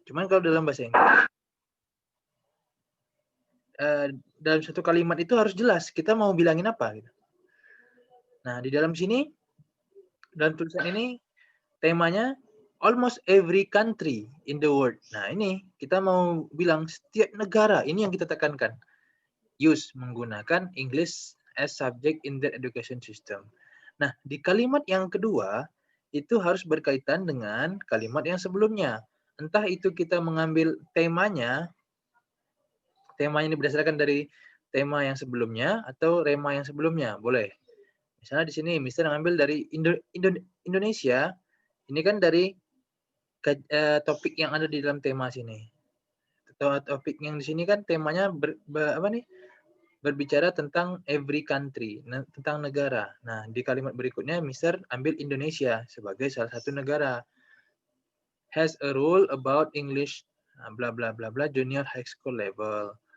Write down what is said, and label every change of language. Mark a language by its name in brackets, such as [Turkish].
[Indonesian] Cuman kalau dalam bahasa Inggris dalam satu kalimat itu harus jelas kita mau bilangin apa gitu. Nah, di dalam sini dalam tulisan ini temanya [English] almost every country in the world. [Indonesian] Nah, ini kita mau bilang setiap negara, ini yang kita tekankan. [English] Use [Indonesian] menggunakan [English] English as subject in the education system. [Indonesian] Nah, di kalimat yang kedua itu harus berkaitan dengan kalimat yang sebelumnya. Entah itu kita mengambil temanya ini berdasarkan dari tema yang sebelumnya atau rema yang sebelumnya, boleh. Misalnya di sini Mister ngambil dari Indonesia, ini kan dari topik yang ada di dalam tema sini. Topik yang di sini kan temanya berbicara tentang [English] every country, [Indonesian] tentang negara. Nah, di kalimat berikutnya Mister ambil Indonesia sebagai salah satu negara. [English] Has a rule about English bla bla bla bla junior high school level.